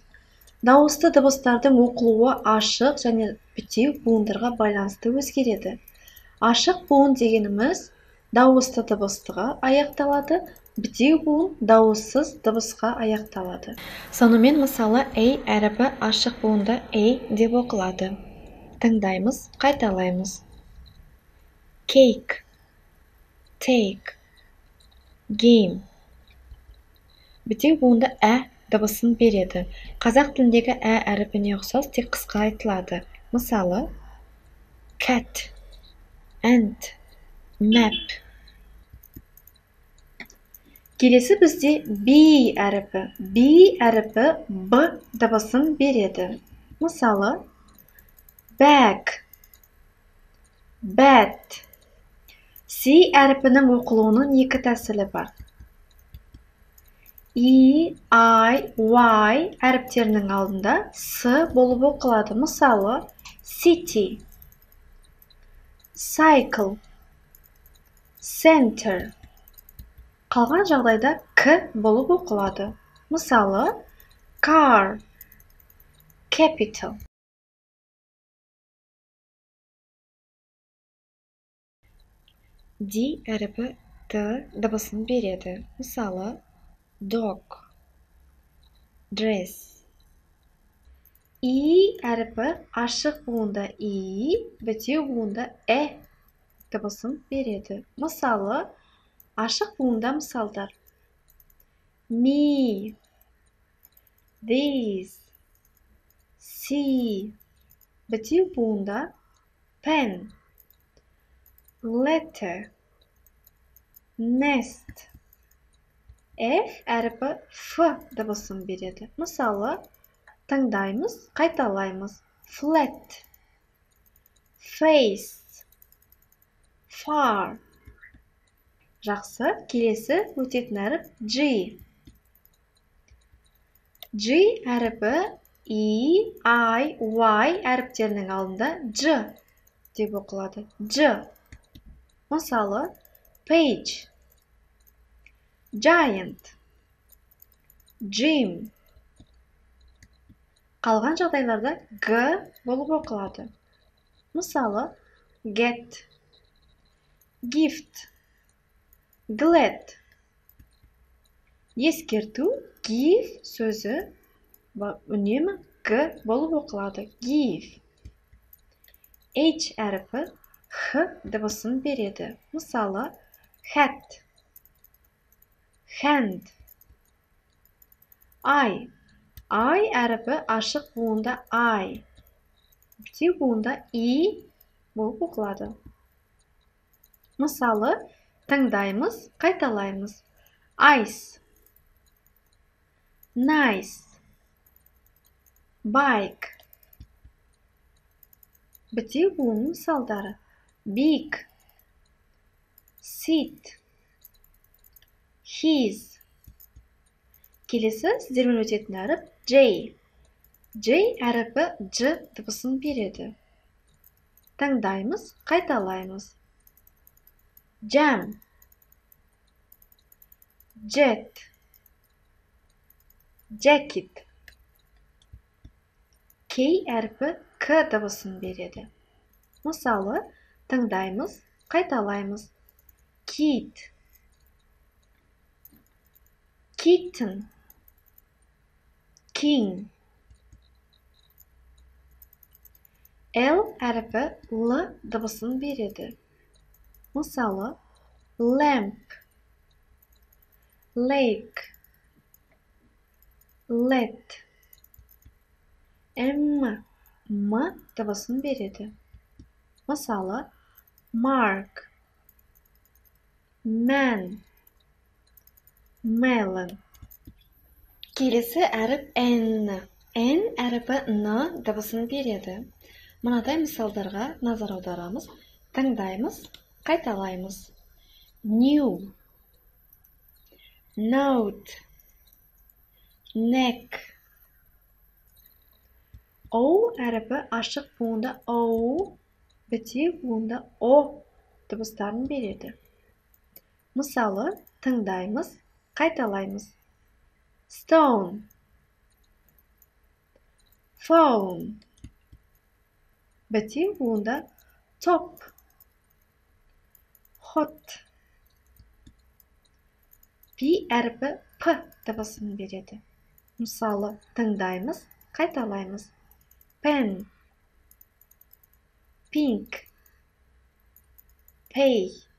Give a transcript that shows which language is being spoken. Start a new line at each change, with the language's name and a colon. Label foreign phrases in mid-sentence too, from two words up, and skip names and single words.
Kazakh: Дауысты дыбыстардың оқылуы ашық және бітеу буындарға байланысты өзгереді. Ашық буын дегеніміз дауысты дыбыстыға аяқталады, бітеу буын дауыссыз дыбысқа аяқталады. Сонымен мысалы A әріпі ашық буында A деп оқылады. Тыңдаймыз, қайталаймыз.
English: Cake, take, game.
Kazakh: Бітеу буында дыбысын береді. Қазақ тіліндегі әріпіне ұқсас, тек қысқа айтылады.
English: Мысалы, cat, ant, map.
Kazakh: Келесі бізде B әріпі. B әріпі B дыбысын береді.
English: Мысалы, bag, bat.
Kazakh: C әріпінің оқылуының екі тәсілі бар. E, I, Y әріптерінің алдында S болып оқылады. Мысалы,
English: city, cycle, center.
Kazakh: Қалған жағдайда K болып оқылады.
English: Мысалы, car, capital.
Kazakh: D әріпі T дыбысын береді.
English: Мысалы, dog, dress.
Kazakh: E әріпі ашық буында E, бітеу буында дыбысын береді. Мысалы, ашық буында мысалдар.
English: Me, this, see.
Kazakh: Бітеу буында
English: pen, letter, nest.
Kazakh: F әріпі F дыбысын береді. Мысалы, тыңдаймыз, қайталаймыз.
English: Flat, face, far.
Kazakh: Жақсы, келесі өтетін әріп G. G әріпі E, I, Y әріптерінің алдында J деп оқылады. J.
English: Мысалы, page, giant, gym.
Kazakh: Қалған жағдайларда G болып оқылады. Мысалы,
English: get, gift, glad.
Kazakh: Ескерту, give сөзі үнемі G болып оқылады. Give. H әріпі Х дыбысын береді. Мысалы,
English: hat, hand.
Kazakh: I әріпі ашық буында I. Бітеу буында I болып оқылады. Мысалы, тыңдаймыз, қайталаймыз.
English: Ice, nice, bike.
Kazakh: Бітеу буынның мысалдары.
English: Big, sit, his.
Kazakh: Келесі сіздермен өтетін әріп J. J әріпі J дыбысын береді. Тыңдаймыз, қайталаймыз.
English: Jam, jet, jacket.
Kazakh: K әріпі K дыбысын береді. Мысалы, тыңдаймыз, қайталаймыз.
English: Kid, kitten, king.
Kazakh: L әріпі L дыбысын береді. Мысалы,
English: lamp, lake, let.
Kazakh: M дыбысын береді. Мысалы,
English: mark, man, melon.
Kazakh: Келесі әріп N. N әріпі N дыбысын береді. Мынадай мысалдарға назар аударамыз. Тыңдаймыз, қайталаймыз.
English: New, note, neck.
Kazakh: O әріпі ашық буында O, бітеу буында O дыбыстарын береді. Мысалы, тыңдаймыз, қайталаймыз.
English: Stone, phone.
Kazakh: Бітеу буында
English: top, hot.
Kazakh: P әріпі P дыбысын береді. Мысалы, тыңдаймыз, қайталаймыз.
English: Pen, pink, pay.